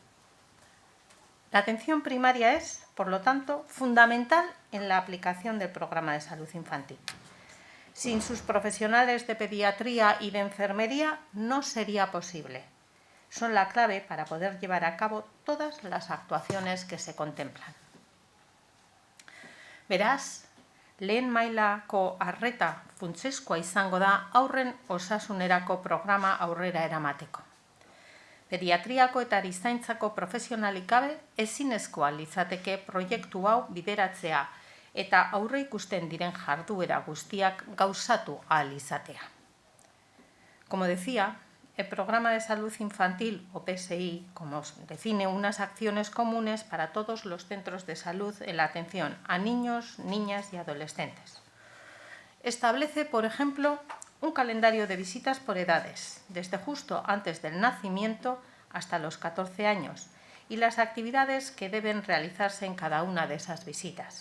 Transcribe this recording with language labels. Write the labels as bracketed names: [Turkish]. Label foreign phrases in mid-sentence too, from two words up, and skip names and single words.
[Spanish] La atención primaria es, por lo tanto, fundamental en la aplicación del programa de salud infantil. Sin sus profesionales de pediatría y de enfermería no sería posible. Son la clave para poder llevar a cabo todas las actuaciones que se contemplan. [Basque] Beraz, lehen mailako arreta funtsezkoa izango da aurren osasunerako programa aurrera eramateko. Pediatriako eta erizaintzako profesionalik gabe ezinezkoa litzateke proiektu hau bideratzea eta aurre ikusten diren jarduera guztiak gauzatu ahal izatea. [Spanish] Como decía, el Programa de Salud Infantil, o PSI, como define unas acciones comunes para todos los centros de salud en la atención a niños, niñas y adolescentes. Establece, por ejemplo, un calendario de visitas por edades, desde justo antes del nacimiento hasta los 14 años, y las actividades que deben realizarse en cada una de esas visitas.